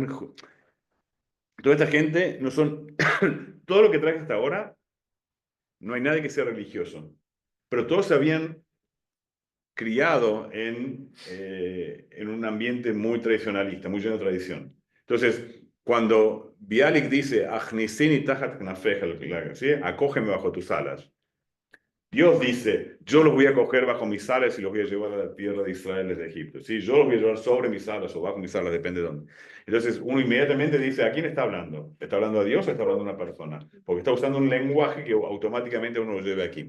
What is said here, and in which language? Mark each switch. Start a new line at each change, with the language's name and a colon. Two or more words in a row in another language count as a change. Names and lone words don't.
Spanish: Toda esta gente no son... Todo lo que traje hasta ahora, no hay nadie que sea religioso, pero todos se habían criado en un ambiente muy tradicionalista, muy lleno de tradición. Entonces, cuando Bialik dice,
Hebrew: הכניסיני תחת כנפך,
Spanish: ¿sí? Acógeme bajo tus alas. Dios dice, yo los voy a coger bajo mis alas y los voy a llevar a la tierra de Israel desde Egipto. ¿Sí? Yo los voy a llevar sobre mis alas o bajo mis alas, depende de dónde. Entonces uno inmediatamente dice, ¿a quién está hablando? ¿Está hablando a Dios o está hablando a una persona? Porque está usando un lenguaje que automáticamente uno lo lleva aquí.